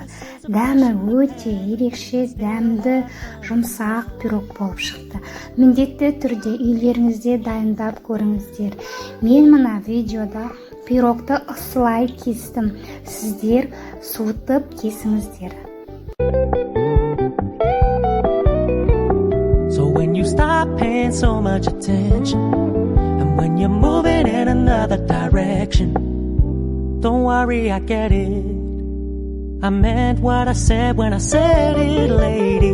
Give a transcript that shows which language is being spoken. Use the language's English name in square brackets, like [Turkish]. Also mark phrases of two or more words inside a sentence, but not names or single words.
[Kazakh] Дәмі өте ерекше, дәмді, жұмсақ пирог болып шықты. Міндетті түрде үйлеріңізде дайындап көріңіздер. Мен мына видеода пирогты ысылай кестім. Сіздер суытып кесіңіздер. [English] So when you stop paying so much attention, and when you're moving in another direction, don't worry, I get it. I meant what I said when I said it, lady.